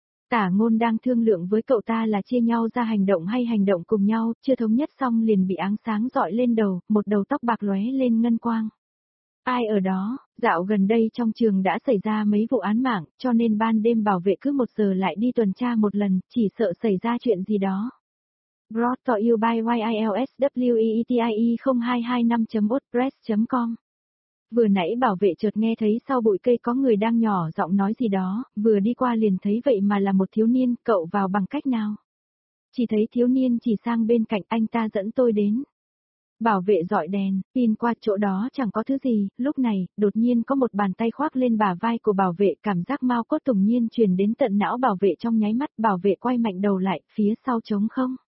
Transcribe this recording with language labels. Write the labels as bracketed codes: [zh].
[vi] Tả Ngôn đang thương lượng với cậu ta là chia nhau ra hành động hay hành động cùng nhau, chưa thống nhất xong liền bị ánh sáng rọi lên đầu, một đầu tóc bạc lóe lên ngân quang. Ai ở đó? Dạo gần đây trong trường đã xảy ra mấy vụ án mạng, cho nên ban đêm bảo vệ cứ một giờ lại đi tuần tra một lần, chỉ sợ xảy ra chuyện gì đó. [en] Brought to you by YILSWEETIE0225.wordpress.com. [vi] Vừa nãy bảo vệ chợt nghe thấy sau bụi cây có người đang nhỏ giọng nói gì đó, vừa đi qua liền thấy vậy mà là một thiếu niên, cậu vào bằng cách nào? Chỉ thấy thiếu niên chỉ sang bên cạnh, anh ta dẫn tôi đến. Bảo vệ dọi đèn, pin qua chỗ đó chẳng có thứ gì, lúc này, đột nhiên có một bàn tay khoác lên bả vai của bảo vệ, cảm giác mau cốt tùng nhiên truyền đến tận não bảo vệ trong nháy mắt, bảo vệ quay mạnh đầu lại, phía sau trống không?